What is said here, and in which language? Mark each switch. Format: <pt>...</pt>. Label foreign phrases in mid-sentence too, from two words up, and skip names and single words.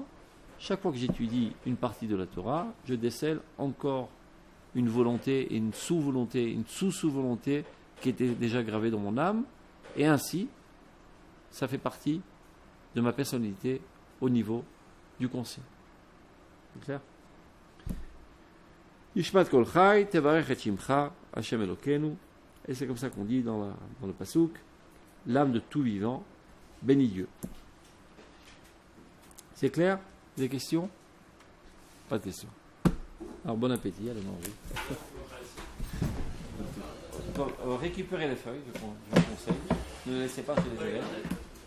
<fr>Chaque fois que j'étudie une partie de la Torah, je décèle encore une volonté et une sous-volonté, une sous-sous-volonté qui était déjà gravée dans mon âme. Et ainsi, ça fait partie de ma personnalité au niveau du conseil. C'est clair?</fr> <he>נשמת כל חי, תברך את שמך, ה' אלוקינו.</he> <fr>Et c'est comme ça qu'on dit dans le pasouk, l'âme de tout vivant, bénis Dieu. C'est clair? Des questions? Pas de questions. Alors bon appétit, allez manger. Récupérez les feuilles, je vous conseille. Ne les laissez pas chez les élèves.</fr>